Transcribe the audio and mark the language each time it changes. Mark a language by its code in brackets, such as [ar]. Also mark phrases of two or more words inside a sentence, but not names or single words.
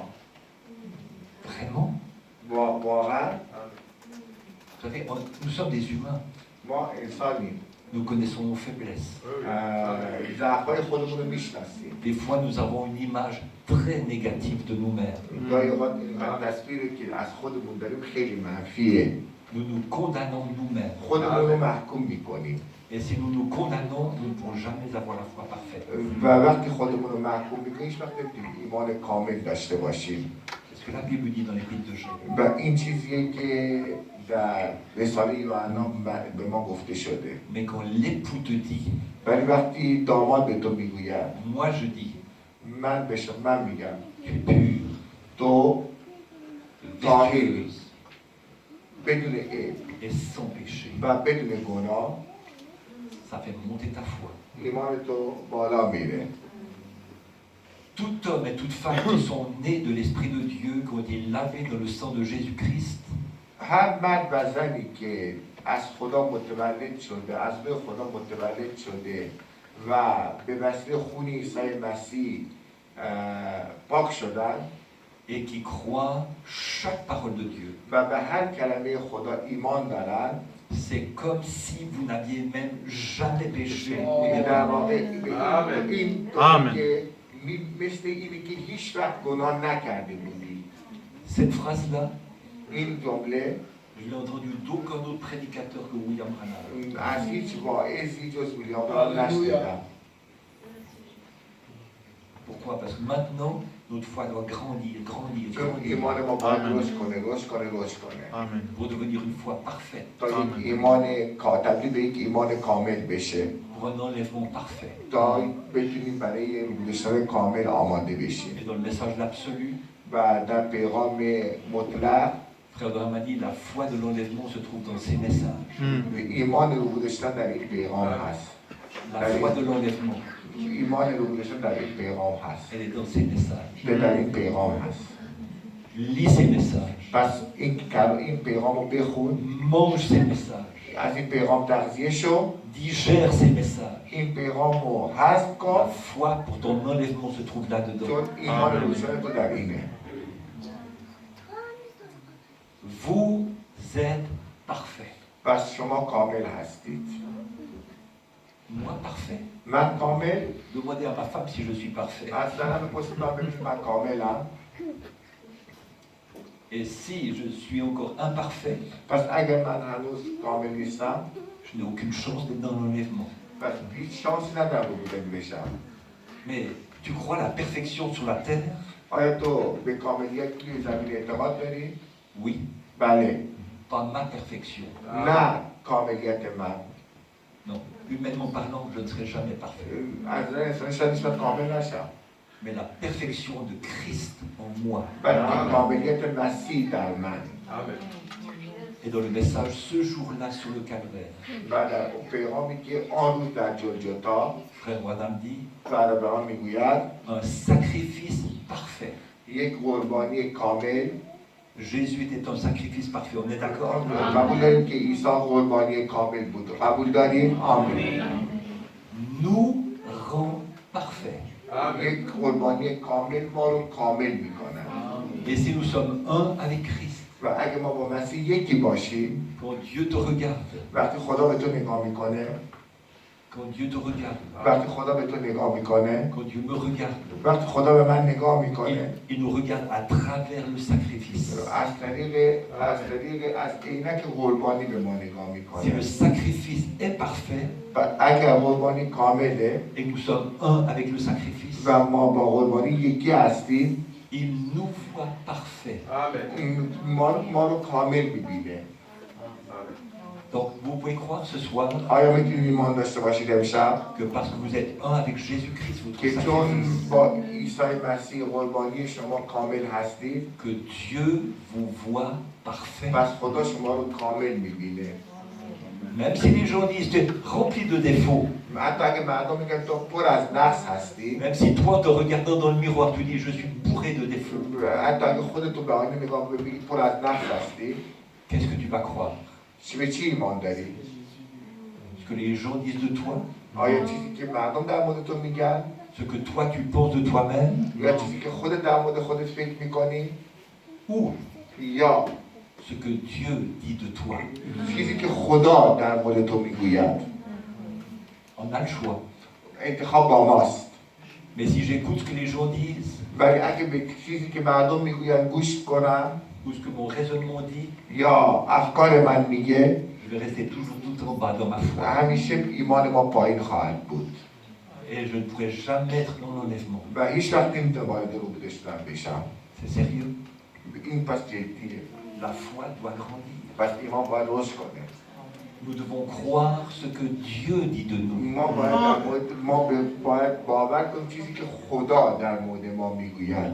[fr] Vraiment? [fa] واقعا [fr] Vous savez, nous sommes des humains. [fa] ما انسانیم. [fr] Nous connaissons nos faiblesses. [fa] ضعف‌های خودمون رو میشناسیم. [fr] Des fois, nous avons une image très négative de nous-mêmes. [fa] گاهی اوقات اینقدر تصویری که از خودمون داریم خیلی منفیه. [fr] Nous nous condamnons nous-mêmes. [fa] خودمون رو محکوم میکنیم. [fr] Et si nous nous condamnons, nous ne pourrons jamais avoir la foi parfaite. [fa] و وقتی خودمون رو محکوم میکنیم هیچ وقت نمیتونیم ایمان کامل داشته باشیم. [fr] C'est ce que la Bible dit dans l'Épître de Jean. [fa] و این چیزیه که در رساله یوحنا به ما گفته شده. [fr] Mais quand l'époux te dit, [fa] ولی وقتی داماد به تو میگوید، [fr] moi je dis, [fa] من میگم [fr] tu es pure, [fa] تو طاهری، [fr] vertueuse [fa] بدون عیب [fr] et sans péché, [fa] و بدون گناه، [fr] ça fait monter ta foi. [fa] ایمان تو بالا میره. [fr] Tout homme et toute femme qui sont nés de l'Esprit de Dieu, qui ont été lavés dans le sang de Jésus-Christ, [fa] هر مرد و زنی که از خدا متولد شده، از روی خدا متولد شده و به وسیله خون عیسی مسیح پاک شدن [fr] et qui croient chaque parole de Dieu, [fa] و به هر کلمه خدا ایمان دارن، [fr] c'est comme si vous n'aviez même jamais péché. [fa] در واقع این طور که مثل اینی که هیچ وقت گناه نکرده بودی. [fr] Cette phrase-là, [fa] این جمله [fr] je l'ai entendue d'aucun autre prédicateur que William Branham. [fa] از هیچ واعظی جز ویلیام برانهام نشنیدم. [fr] Pourquoi? Parce que maintenant, notre foi doit grandir, grandir, [fa] چون [fr] grandir [fa] ایمان ما باید رشد کنه. [fr] pour devenir une foi parfaite, [fa] تا یک ایمان تبدیل به یک ایمان کامل بشه. [fr] pour un enlèvement parfait. [fa] تا بتونیم برای گذشتن کامل آماده بشیم. [fr] Et dans le message de l'absolu, [fa] و در پیغام مطلق [fr] Frère Branham a dit, la foi de l'enlèvement se trouve dans ces messages. [fa] ایمان رو گذشتن در این پیغام هست. [fr] La foi de l'enlèvement, [fa] ایمان رو گذشتن در این پیغام هست. [fr] elle est dans ces messages. [fa] در این پیغام هست. [fr] Lis ces messages. [fa] پس این پیغام رو بخون. [fr] Mange ces messages. [fa] از این پیغام تغذیه شو. [fr] Digère ces messages. [fa] این پیغام رو هضم [fr] La [fa] کن. [fr] foi pour ton enlèvement se trouve là-dedans. [fa] چون ایمان رو گذشتن تو در اینه. [fr] Vous êtes parfait. [fa] پس شما کامل هستید. [fr] Moi parfait. [fa] من کامل. [fr] Demandez à ma femme si je suis parfait. [fa] اصلا همه پرسید من ببینید من کاملم. [fr] Et si je suis encore imparfait, [fa] پس اگر من هنوز کامل نیستم، [fr] je n'ai aucune chance d'être dans l'enlèvement. [fa] پس هیچ شانسی ندارم بودن بشم. [fr] Mais tu crois à la perfection sur la terre? [fa] آیا تو به کاملیت روی زمین اعتقاد داری؟ [fr] Oui. [fa] بله. [fr] Pas ma perfection. [fa] نه کاملیت من. [fr] Non. Humainement parlant, je ne serai jamais parfait. [fa] از نظر انسانی شاید هیچ وقت کامل نشم. [fr] Mais la perfection de Christ en moi. [fa] بلکه کاملیت مسیح در من. [fr] Et dans le message ce jour-là sur le calvaire, [fa] و در پیغامی که آن روز در جلجتا [fr] Frère Branham dit, [fa] برادران میگوید [fr] un sacrifice parfait. [fa] یک قربانی کامل. [fr] Jésus était un sacrifice parfait, on est d'accord? [fa] قبول داریم که عیسی قربانی کامل بود. قبول داریم؟ آمین. [fr] Nous rend parfaits. [fa] یک قربانی کامل ما رو کامل میکنه. [fr] Et si nous sommes un avec Christ, [fa] و اگه ما با مسیح یکی باشیم، [fr] quand Dieu te regarde, [fa] وقتی خدا به تو نگاه میکنه، [fr] quand Dieu te regarde, [fa] وقتی خدا به تو نگاه میکنه، [fr] quand Dieu me regarde, [fa] وقتی خدا به من نگاه میکنه، [fr] il nous regarde à travers le sacrifice. [fa] از عینک قربانی به ما نگاه [fr] Si [fa] میکنه. [fr] le sacrifice est parfait [fa] و اگر قربانی کامله [fr] et que nous sommes un avec le sacrifice, [fa] و ما با قربانی یکی هستیم، [fr] il nous voit parfait. [fa] ما رو کامل میبینه. [fr] Donc vous pouvez croire ce soir [fa] آیا میتونید ایمان داشته باشید امشب [fr] que parce que vous êtes un avec Jésus-Christ, votre [fa] که چون [fr] sacrifice, [fa] با عیسی مسیح قربانی شما کامل هستید، [fr] que Dieu vous voit parfait. [fa] پس خدا شما رو کامل میبینه. [fr] Même si les gens disent tu es rempli de défauts, [fa] حتی اگه مردم میگن تو پر از نقص هستی، [fr] même si toi, en te regardant dans le miroir, tu dis je suis bourré de défauts, [fa] حتی اگه خودتو به آینه نگاه ببینی پر از نقص هستی، [fr] qu'est-ce que tu vas croire? [fa] به چی ایمان داری؟ [fr] Ce que les gens disent de toi? [fa] آیا چیزی که مردم در مورد تو میگن؟ [fr] Ce que toi tu penses de toi-même? [fa] یا چیزی که خودت در مورد خودت فکر میکنی؟ [fr] Ou [fa] یا [fr] ce que Dieu dit de toi? [fa] چیزی که خدا در مورد تو میگوید؟ [fr] On a le choix. [fa] انتخاب با ماست. [fr] Mais si j'écoute ce que les gens disent, [fa] ولی اگه به چیزی که مردم میگوین گوش کنم [fr] ou ce que mon raisonnement dit, [fa] یا افکار من میگه، [fr] je vais rester toujours tout en bas dans ma foi. [fa] همیشه ایمان ما پایین خواهد بود [fr] Et je ne pourrai jamais être dans l'enlèvement. [fa] و هیچ وقت نمیتونم وارد رو بدشتن بشم. [fr] C'est sérieux? [fa] این پس جدیه. [fr] La foi doit grandir. [fa] پس ایمان باید رشد کنه. [fr] Nous devons croire ce que Dieu dit de nous. [fa] ما باید باور کنیم چیزی که خدا در مورد ما میگوید.